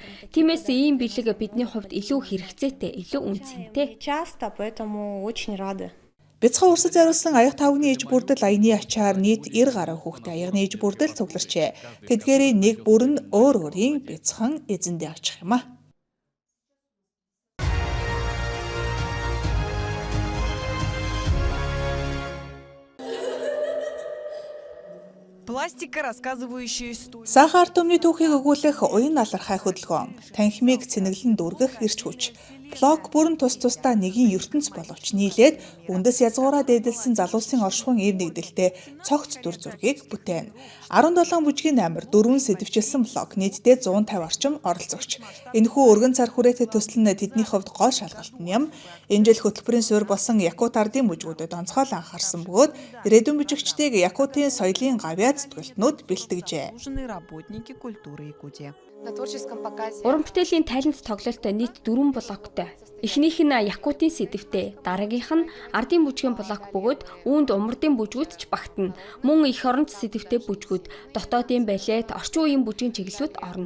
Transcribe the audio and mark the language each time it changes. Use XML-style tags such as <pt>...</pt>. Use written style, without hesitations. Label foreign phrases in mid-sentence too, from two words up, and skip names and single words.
<mn>Тиймээс ийм бэлэг бидний хувьд илүү хэрэгцээтэй, илүү үнцэнтэй. Бяцхан урсад зориулсан аяг тавгны иж бүрдэл аяны ачаар нийт 90 гаруй хүүхдээ аягны иж бүрдэл цугларчээ. Тэдгээрийн нэг бүр нь өөр өөрийн бяцхан эзэндээ очих юм а.</mn> <ru>Пластика, рассказывающая историю.</ru> <mn>Сахар төмний түүхийг өгүүлэх уян алархай хөдөлгөөн, танхимыг цэнэглэн дүүргэх эрч хүч. Блог бүрэн тус тусдаа нэгin ертөнц боловч нийлээд үндэс язгуураа дээдэлсэн залуусын оршихуйн эв нэгдэлтэй цогц дүр зургийг бүтээн. 17 бүжгийн намар 4 сэдвчилсэн блог нийтдээ 150 орчим оролцогч. Энэхүү өргөн цар хүрээтэй төсөл нь тэдний хувьд гол шалгалт нь юм. Энэ жил хөтөлбөрийн суурь болсон Якут ардын бүжгүүдэд онцгой анхаарсан бөгөөд ирээдүйн бүжигчдийг Якутын соёлын гавьяа зүтгэлтнүүд бэлтгэжээ.</mn> <ru>Работники культуры Якутии.</ru> <mn>Уран бүтээлийн тайлант тоглолттой нийт 4 блоктой. Эхнийх нь Якутын сэдвтэй, дараагийнх нь ардын бүжгийн блок бөгөөд үүнд умардын бүжгүүд ч багтана. Мөн эх оронч сэдвтэй бүжгүүд, дотоодын балет, орчин үеийн бүжгийн чиглэлүүд орно.</mn>